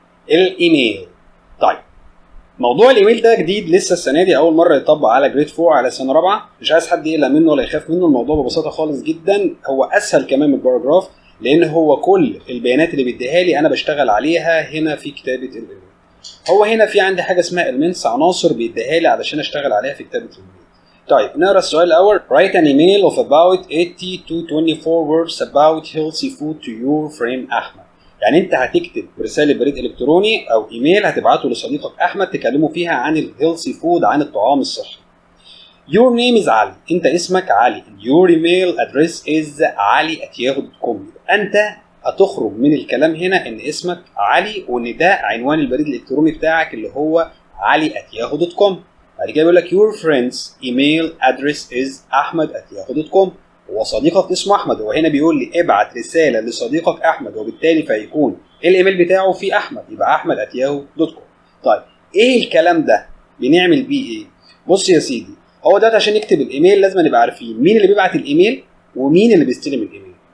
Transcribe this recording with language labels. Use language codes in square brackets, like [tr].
[ar] الايميل. طيب موضوع الايميل ده جديد لسه السنه دي، اول مره يطبق على جريد 4 على سنه رابعه. مش عايز حد يقلق منه ولا يخاف منه. الموضوع ببساطه خالص جدا، هو اسهل كمان من الباراجراف. لان هو كل البيانات اللي بيديها لي انا بشتغل عليها هنا في كتابه الايميل. هو هنا في عندي حاجه اسمها elements، عناصر بيديها لي علشان اشتغل عليها في كتابه الايميل. طيب نقرا السؤال الاول. [en] write an email of about 80 to 24 words about healthy food to your friend Ahmed. [ar] يعني انت هتكتب رساله بريد الكتروني او ايميل هتبعته لصديقك احمد تكلمه فيها عن الهيلثي فود، عن الطعام الصحي. [en] Your name is Ali, [ar] انت اسمك علي. [en] Your email address is ali@yahoo.com. [ar] انت هتخرج من الكلام هنا ان اسمك علي وان ده عنوان البريد الالكتروني بتاعك اللي هو ali@yahoo.com. بعد كده بيقول لك [en] your friend's email address is ahmed@yahoo.com. [ar] هو صديقك اسمه احمد، هو هنا بيقول لي ابعت رساله لصديقك احمد، وبالتالي فيكون الايميل بتاعه فيه احمد، يبقى ahmed@yahoo.com. طيب ايه الكلام ده بنعمل بيه ايه؟ بص يا سيدي، هو ده عشان نكتب الايميل لازم نبقى عارفين مين اللي بيبعت الايميل ومين اللي بيستلم الايميل.